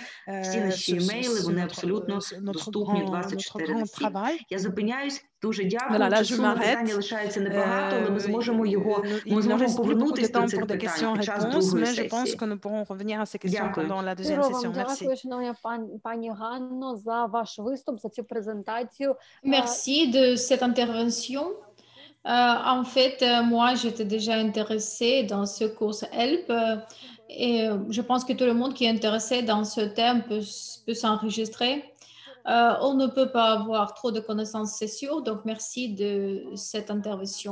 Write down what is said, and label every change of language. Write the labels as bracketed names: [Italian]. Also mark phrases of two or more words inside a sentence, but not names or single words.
[Ukrainian] Всі наші імейли, вони абсолютно доступні 24/7. Я зупиняюсь. Дуже дякую. Часу на питання лишається небагато, але ми зможемо повернутися до цих питань під час другої сесії. Дякую. Дякую, шановна пані Ганно, за ваш виступ, за цю презентацію. [French] Merci de cette intervention. En fait, moi, j'étais déjà intéressée dans ce cours HELP et je pense que tout le monde qui est intéressé dans ce thème peut s'enregistrer. On ne peut pas avoir trop de connaissances, c'est sûr, donc merci de cette intervention.